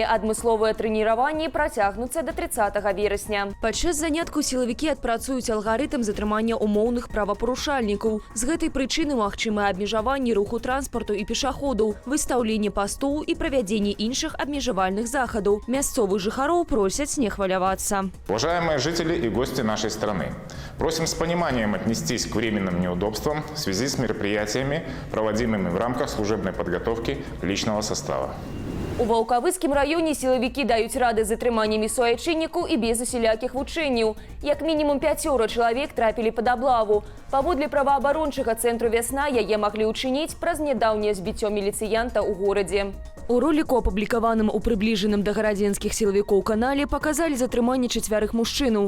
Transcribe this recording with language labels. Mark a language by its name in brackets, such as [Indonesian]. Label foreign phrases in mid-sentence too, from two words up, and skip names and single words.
[Belarusian] Адмысловыя трэніраванні працягнуцца да 30 верасня. Падчас занятку сілавікі адпрацуюць алгарытм затрымання умоўных правапарушальнікаў. З гэтай прычыны магчымыя абмежаванні руху транспарту і пешаходаў, выстаўленне пастоў і правядзенне іншых абмежавальных захадаў. Мясцовых жыхароў просяць не хвалявацца. [Russian] Уважаемые жители и гости нашей страны, просим с пониманием отнестись к временным неудобствам в связи с мероприятиями, проводимыми в рамках служебной подготовки личного состава. [Belarusian] У Ваўкавыцкім раёне сілавікі даюць рады з затрыманнямі суайчыннікаў і без усялякіх вучэнняў. Як мінімум 5 чалавек трапілі пад аблаву. Паводле праваабарончага цэнтру «Вясна» яе маглі ўчыніць праз нядаўняе збіццё міліцыянта ў горадзе. У роліку, апублікаваным у прыбліжаным да гарадзенскіх сілавікоў канале, паказалі затрыманне 4 мужчынаў.